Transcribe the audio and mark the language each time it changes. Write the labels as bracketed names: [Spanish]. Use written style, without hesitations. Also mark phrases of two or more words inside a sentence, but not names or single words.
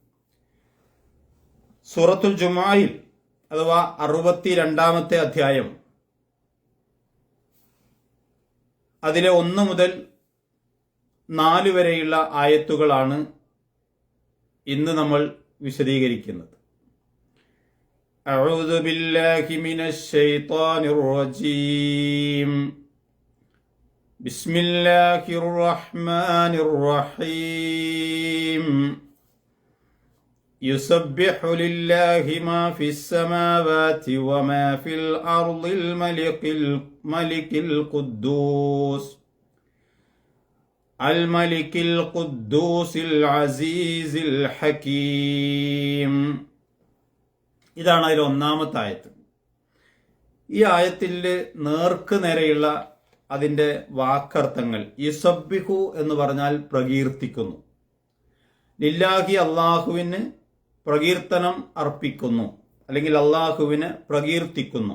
[Malayalam] സൂറത്തുൽ ജുമുഅയിൽ അഥവാ 62-ാമത്തെ അധ്യായം അതിലെ 1 മുതൽ 4 വരെയുള്ള ആയത്തുകളാണ് ഇന്ന് നമ്മൾ വിശദീകരിക്കുന്നത്. [Arabic] أعوذ بالله من الشيطان الرجيم. بسم الله الرحمن الرحيم. يسبح لله ما في السماوات وما في الأرض الملك القدوس العزيز الحكيم. [Malayalam] ഇതാണ് അതിൽ 1-ാമത്തെ ആയത്ത്. ഈ ആയത്തിന്റെ നേർക്ക് നേരെയുള്ള അതിന്റെ വാക്കർത്ഥങ്ങൾ യുസബ്ബിഹു എന്ന് പറഞ്ഞാൽ പ്രകീർത്തിക്കുന്നു. ലില്ലാഹി അള്ളാഹുവിന് പ്രകീർത്തനം അർപ്പിക്കുന്നു അല്ലെങ്കിൽ അള്ളാഹുവിനെ പ്രകീർത്തിക്കുന്നു.